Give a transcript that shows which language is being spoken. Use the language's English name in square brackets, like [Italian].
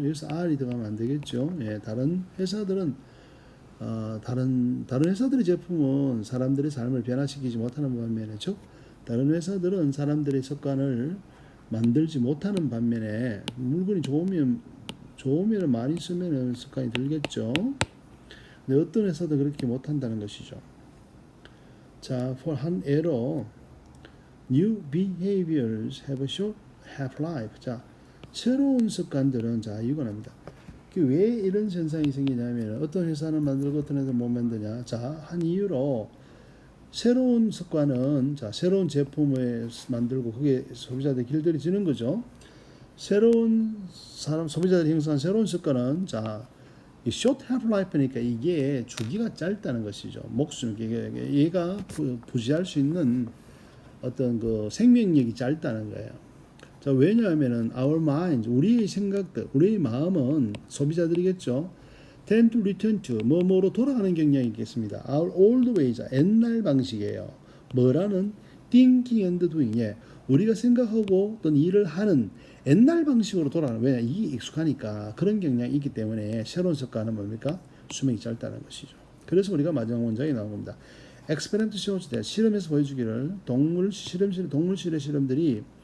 [Korean] 여기서 R이 들어가면 안 되겠죠. 예, 다른 회사들은 다른 회사들의 제품은 사람들의 삶을 변화시키지 못하는 반면에, 즉 다른 회사들은 사람들의 습관을 만들지 못하는 반면에 물건이 좋으면 많이 쓰면 습관이 들겠죠. 근데 어떤 회사도 그렇게 못한다는 것이죠. [English] 자, for [Korean] 한 예로 [English] new behaviors have a short half-life. [Korean] 자, 새로운 습관들은 자 이거랍니다. 왜 이런 현상이 생기냐면 어떤 회사는 만들고 어떤 회사는 못 만드냐. 자, 한 이유로 새로운 습관은 새로운 제품을 만들고 그게 소비자들 길들이 지는 거죠. 새로운 소비자들이 형성한 새로운 습관은 이 short half-life니까 이게 주기가 짧다는 것이죠. 목숨, 얘가 부지할 수 있는 어떤 그 생명력이 짧다는 거예요. 자, 왜냐하면은 [English] our minds, [Korean] 우리의 생각들, 우리의 마음은 소비자들이겠죠. [English] tend to return to [Korean] 뭐뭐로 돌아가는 경향이 있겠습니다. [English] Our old ways, [Korean] 옛날 방식이에요. 뭐라는 [English] thinking and doing. [Korean] 우리가 생각하고 어떤 일을 하는 옛날 방식으로 돌아가는. 왜냐, 이게 익숙하니까 그런 경향이 있기 때문에 새로운 습관은 뭡니까? 수명이 짧다는 것이죠. 그래서 우리가 마지막 문장에 나온 겁니다. [English] Experiment shows that [Korean] 실험에서 보여주기를 동물실의 실험들이